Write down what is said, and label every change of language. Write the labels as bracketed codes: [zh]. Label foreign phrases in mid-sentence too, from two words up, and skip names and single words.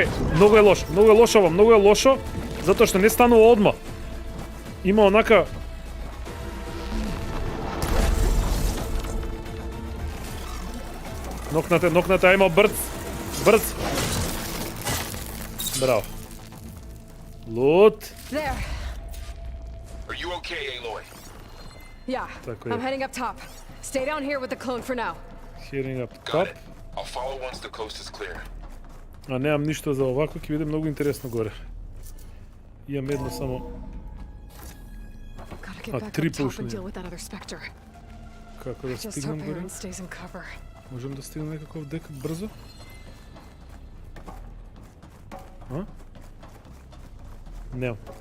[mk] Многу е лошо, затоа што не станува одма. Има онака... Нокната, има брц. Браво. Лут. [en] There. Are you okay, Aloy? Yeah. I'm heading up top. Stay down here with the clone for now. Heading up Got top. it. I'll follow once the coast is clear. [mk] А немам ништо за овако, ќе биде многу интересно горе. Имам едно само... А, 3 пушни. Како да стигнем горе? Можем да стигнем некаков дек брзо? А? Немам.